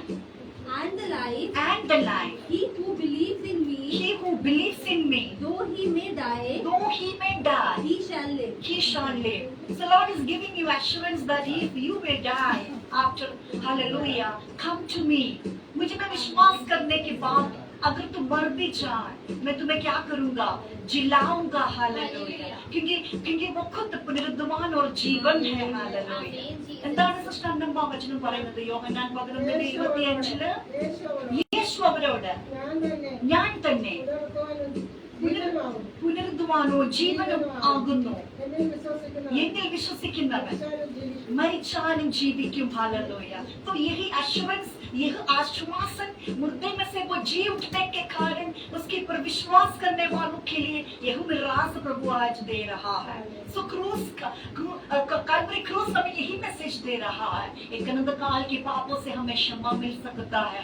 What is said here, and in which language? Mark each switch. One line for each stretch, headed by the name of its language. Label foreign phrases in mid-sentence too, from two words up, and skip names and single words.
English: and the life. and the life. He who believes in me, He who believes in me, though he may die, though he may die, he shall live. he shall live. So Lord is giving you assurance that if you may die after, hallelujah, come to me.
Hindi: मुझे में विश्वास करने के बाद अगर तुम मर भी जाए मैं तुम्हें क्या करूंगा? जिलाऊंगा। हालेलुया। क्योंकि वो खुद पुनरुद्धान और जीवन है। हालेलुया।
Malayalam: എന്താണ് സിസ്റ്റർ അന്നമ്മ വചനം പറയുന്നത്? യോഹന്നാൻ 11:25 യേശു അവരോട് ഞാൻ തന്നെ പുനരുദ്ധാനവും ജീവനും ആകുന്നു, എന്നിൽ വിശ്വസിക്കുന്നവൻ മരിച്ചാലും ജീവിക്കും।
Hindi: हालेलुया। तो यही एश्योरेंस, यह आश्वासन मुर्दे में से वो जी उठने के कारण उसके पर विश्वास करने वालों के लिए यह राज प्रभु आज दे रहा है। सो क्रूस का कल्वरी क्रूस हमें यही मैसेज दे रहा है। एक अनंत काल के पापों से हमें क्षमा मिल सकता है।